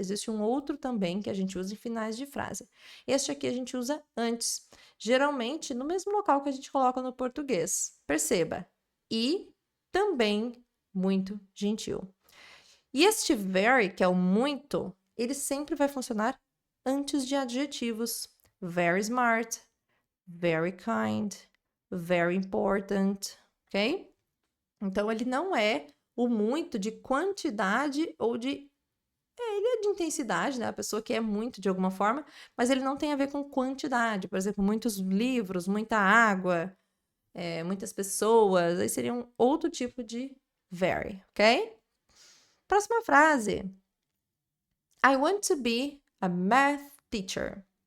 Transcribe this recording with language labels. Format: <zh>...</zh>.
<pt>Existe um outro também que a gente usa em finais de frase. Este aqui a gente usa antes, geralmente no mesmo local que a gente coloca no português. Perceba. E também muito gentil. E este very, que é o muito, ele sempre vai funcionar antes de adjetivos.</pt> <en>Very smart, very kind, very important, ok?</en> <pt>Então, ele não é o muito de quantidade ou de... ele é de intensidade, né? A pessoa que é muito de alguma forma, mas ele não tem a ver com quantidade. Por exemplo, muitos livros, muita água, muitas pessoas, aí seria um outro tipo de very, ok? Próxima frase.</pt> <en>I want to be a math teacher.</en>